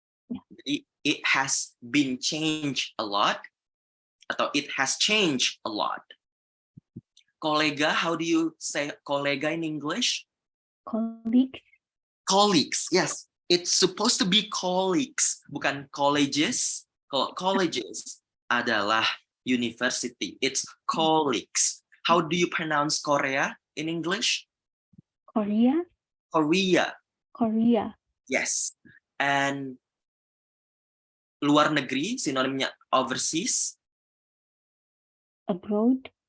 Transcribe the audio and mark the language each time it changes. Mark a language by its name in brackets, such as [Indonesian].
[English] Jadi it has been changed a lot, atau it has changed a lot. Kolega, how do you say kolega in English? Colleagues, yes. It's supposed to be colleagues, bukan colleges. [Indonesian] Kalau colleges adalah university. [English] It's colleagues. How do you pronounce Korea in English? Korea. Yes. And [Indonesian] luar negeri, sinonimnya [English] overseas. Abroad?